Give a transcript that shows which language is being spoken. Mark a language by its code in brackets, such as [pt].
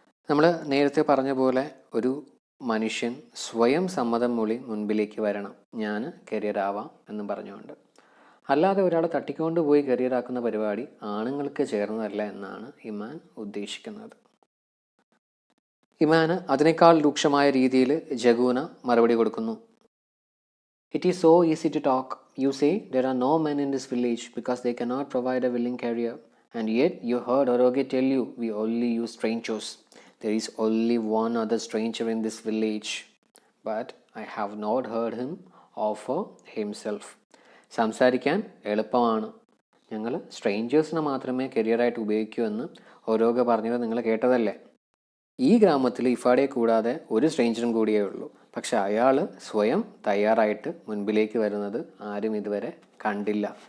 [ml] നമ്മൾ നേരത്തെ പറഞ്ഞ പോലെ ഒരു മനുഷ്യൻ സ്വയം സമ്മതം മൂളി മുൻപിലേക്ക് വരണം, ഞാൻ കരിയർ ആവാം എന്നും പറഞ്ഞുകൊണ്ട്. അല്ലാതെ ഒരാളെ തട്ടിക്കൊണ്ട് പോയി കരിയറാക്കുന്ന പരിപാടി ആണുങ്ങൾക്ക് ചേർന്നതല്ല എന്നാണ് ഇമാൻ ഉദ്ദേശിക്കുന്നത്. ഇമാന് അതിനേക്കാൾ രൂക്ഷമായ രീതിയിൽ ജഗൂന മറുപടി കൊടുക്കുന്നു. [en] It is so easy to talk. You say there are no men in this village because they cannot provide a willing career. And yet you heard Oroge tell you we only use strangers. There is only one other stranger in this village. But I have not heard him offer himself. [ml] സംസാരിക്കാൻ എളുപ്പമാണ്. ഞങ്ങൾ സ്ട്രേഞ്ചേഴ്സിനെ മാത്രമേ കരിയറായിട്ട് ഉപയോഗിക്കൂ എന്ന് ഒരോഗ പറഞ്ഞത് നിങ്ങൾ കേട്ടതല്ലേ? ഈ ഗ്രാമത്തിൽ ഇഫാഡയെ കൂടാതെ ഒരു സ്ട്രേഞ്ചറും കൂടിയേ ഉള്ളൂ. പക്ഷെ അയാൾ സ്വയം തയ്യാറായിട്ട് മുൻപിലേക്ക് വരുന്നത് ആരും ഇതുവരെ കണ്ടില്ല.